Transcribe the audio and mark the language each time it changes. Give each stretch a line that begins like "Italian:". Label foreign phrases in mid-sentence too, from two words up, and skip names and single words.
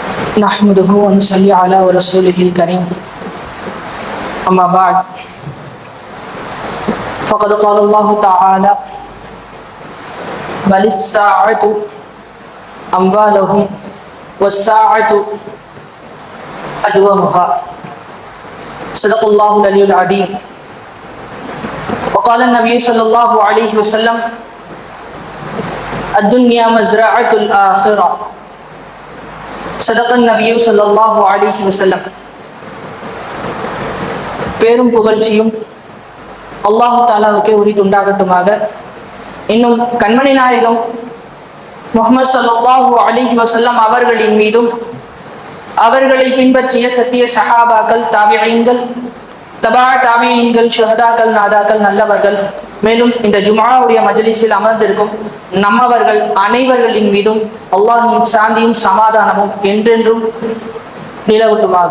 Arabic: نحمده ونصلي على رسوله الكريم أما بعد فقد قال الله تعالى بل الساعة أموالهم والساعة أدومها صدق الله العلي العظيم وقال النبي صلى الله عليه وسلم الدنيا مزرعة الآخرة صدق النبي صلى الله عليه وسلم.
Tamil: பேரும் புகழ்ச்சியும் அல்லாஹ் தஆலாவுக்கே உரித்துண்டாகட்டுமாக. இன்னும் கண்மணி நாயகம் முஹம்மது
Arabic: صلى الله عليه وسلم
Tamil: அவர்களின் மீதும் அவர்களை பின்பற்றிய சத்திய சஹாபாக்கள், தாபிஈன்கள், தபா தாபிஈன்கள், ஷுஹதாக்கள், நாதாக்கள், நல்லவர்கள், மேலும் இந்த ஜும்ஆவுடைய மஜ்லிஸில் அமர்ந்திருக்கும் நம்மவர்கள் அனைவர்களின் மீதும் அல்லாஹ்வின் சாந்தியும் சமாதானமும் என்றென்றும் நிலவட்டுமாக.